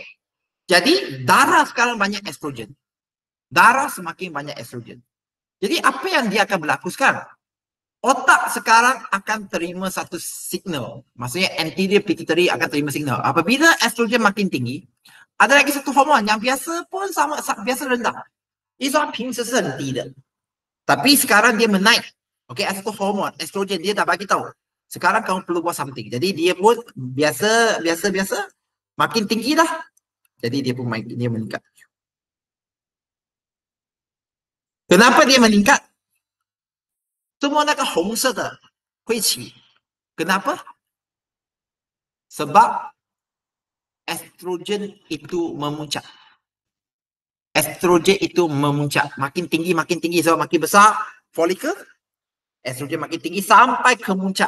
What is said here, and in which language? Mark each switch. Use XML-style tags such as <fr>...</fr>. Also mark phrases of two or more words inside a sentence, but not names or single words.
<ms>Jadi, darah sekarang banyak estrogen. Darah semakin banyak estrogen. Jadi, apa yang dia akan berlaku sekarang? Otak sekarang akan terima satu signal. Maksudnya</ms> <en>anterior pituitary</en> <ms>akan terima signal. Apabila estrogen makin tinggi, ada lagi satu hormon yang biasa pun sama biasa rendah. Itu</ms> <zh>平时是很低的.</zh> <ms>Tapi sekarang dia menaik. Okey, ada satu hormon estrogen dia dah bagi tahu. Sekarang kamu perlu buat something. Jadi dia pun biasa makin tinggi dah. Jadi dia pun dia meningkat. Kenapa dia meningkat?</ms> <zh>这么那个红色的会起.</zh> <ms>Kenapa? Sebab estrogen itu memuncak. Estrogen itu memuncak. Makin tinggi sebab makin besar folikel. Estrogen makin tinggi sampai ke muncak.</ms>